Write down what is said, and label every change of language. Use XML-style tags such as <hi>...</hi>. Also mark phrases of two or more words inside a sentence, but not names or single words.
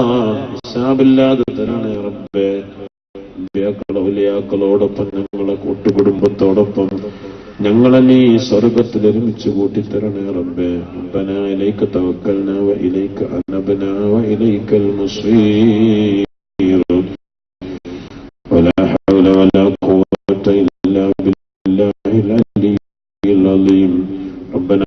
<ml>ഹിസാബില്ലാതെ തരണേ റബ്ബേ. ഔലിയാക്കളോടൊപ്പം ഞങ്ങളെ കൂട്ടുകുടുംബത്തോടൊപ്പം ഞങ്ങളെ നീ സ്വർഗത്തിൽ ഒരുമിച്ച് കൂട്ടിത്തരണേ റബ്ബേ.</ml> <ar>ربنا إليك توكلنا وإليك أنبنا وإليك المصير. ولا حول ولا قوة إلا بالله العلي العظيم.</ar>